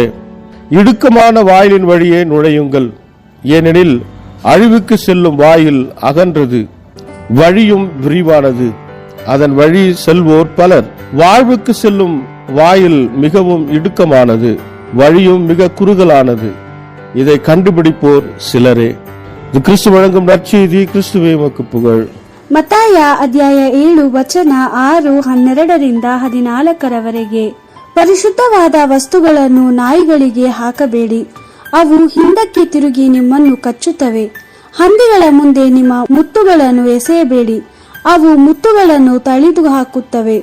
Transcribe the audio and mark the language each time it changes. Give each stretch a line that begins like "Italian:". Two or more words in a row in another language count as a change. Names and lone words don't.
Tamil: இடுக்கமான வாயிலின் வழியே நுழையுங்கள், ஏனெனில் அழிவுக்கு செல்லும் வாயில் அகன்றது, வழியும் விரிவானது, அதன் வழி செல்வோர் பலர். வாழ்வுக்கு செல்லும் வாயில் மிகவும் இடுக்கமானது, வழியும் மிக குறுகலானது, இதை கண்டுபிடிப்போர் சிலரே. இது கிறிஸ்து வழங்கும் நற்செய்தி. கிறிஸ்துவே உமக்கு புகழ்.
Kannada: ಮತ್ತಾಯ ಅಧ್ಯಾಯ 7 ವಚನ 6, 12-14 ಪರಿಶುದ್ಧವಾದ ವಸ್ತುಗಳನ್ನು ನಾಯಿಗಳಿಗೆ ಹಾಕಬೇಡಿ, ಅವು ಹಿಂದಕ್ಕೆ ತಿರುಗಿ ನಿಮ್ಮನ್ನು ಕಚ್ಚುತ್ತವೆ. ಹಂದಿಗಳ ಮುಂದೆ ನಿಮ್ಮ ಮುತ್ತುಗಳನ್ನು ಎಸೆಯಬೇಡಿ, ಅವು ಮುತ್ತುಗಳನ್ನು ತಳಿದು ಹಾಕುತ್ತವೆ.